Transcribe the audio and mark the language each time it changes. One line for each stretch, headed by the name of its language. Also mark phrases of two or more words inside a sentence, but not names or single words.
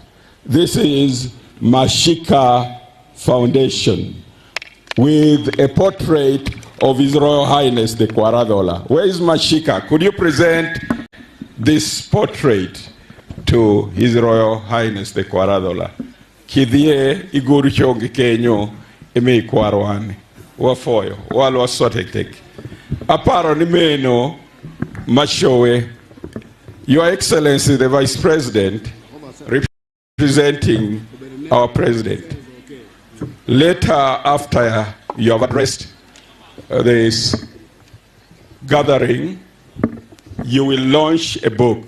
English: This is Mashika Foundation with a portrait of His Royal Highness the Kwar Adhola. Where is Mashika? Could you present this portrait to His Royal Highness the Kwar Adhola?
Adhola: Kidhie iguru chongi kenyo ime ikwarwani. Wafoyo, walwa sotek. Aparo ni meno mashowe.
English: Your Excellency the Vice President, representing our President. Later, after you have addressed this gathering, you will launch a book.